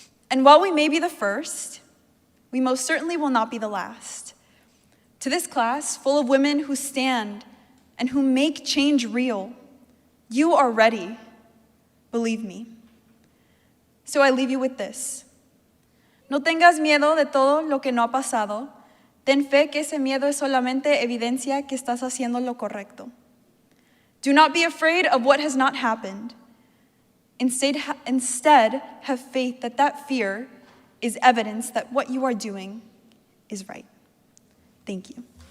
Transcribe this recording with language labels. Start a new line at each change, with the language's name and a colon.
English: And while we may be the first, we most certainly will not be the last. To this class, full of women who stand and who make change real, you are ready, believe me. So I leave you with this.
Spanish: No tengas miedo de todo lo que no ha pasado. Ten fe que ese miedo es solamente evidencia que estás haciendo lo correcto.
English: Do not be afraid of what has not happened. Instead, have faith that that fear is evidence that what you are doing is right. Thank you.